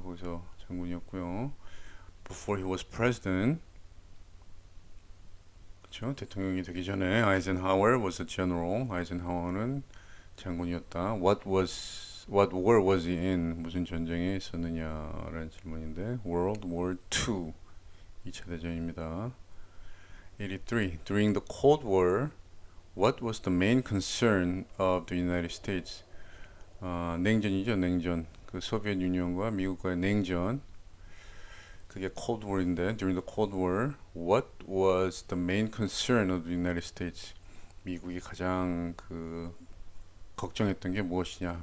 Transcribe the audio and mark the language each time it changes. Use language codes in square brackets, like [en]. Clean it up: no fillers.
[ko] 거기서 장군이었고요. [en] Before he was president, [ko] 그렇죠? 대통령이 되기 전에 [en] Eisenhower was a general. [ko] 아이젠하워는 장군이었다. [en] What war was he in? [ko] 무슨 전쟁에 있었느냐라는 질문인데 World War II, 2차 대전입니다. 83. [en] During the Cold War, what was the main concern of the United States? [ko] 냉전이죠, 냉전. 그 소비에트 유니언과 미국과의 냉전. [en] 그게 Cold War인데 during the Cold War, what was the main concern of the United States? [ko] 미국이 가장 걱정했던 게 무엇이냐?